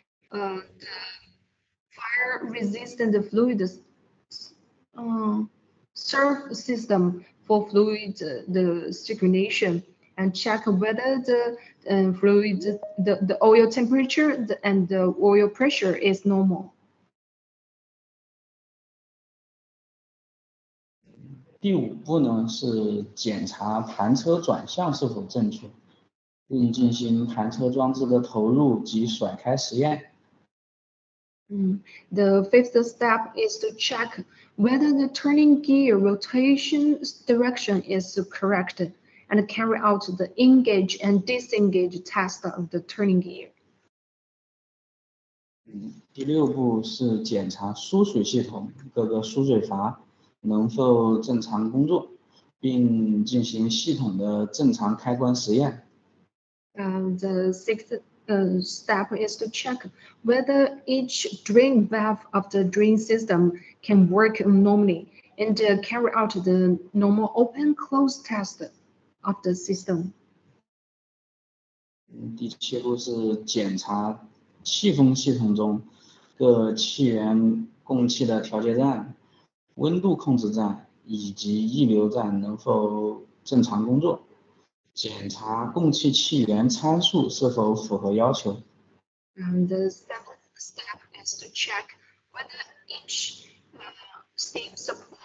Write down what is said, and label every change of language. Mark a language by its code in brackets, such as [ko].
[en] The fire-resistant fluid serve system for fluid the circulation and check whether the fluid the oil temperature and the oil pressure is normal. [zh] 第五步呢是检查盘车转向是否正确，并进行盘车装置的投入及甩开实验。 [en] The fifth step is to check whether the turning gear rotation direction is correct and carry out the engage and disengage test of the turning gear. [zh] 第六步是检查输水系统各个输水阀能否正常工作，并进行系统的正常开关实验。 [en] The sixth step is to check whether each drain valve of the drain system can work normally and carry out the normal open-close test of the system. [zh] 第7步是检查气风系统中各气源供气的调节站、温度控制站以及溢流站能否正常工作，检查供气气源参数是否符合要求。 [en] And the seventh step is to check whether each steam supply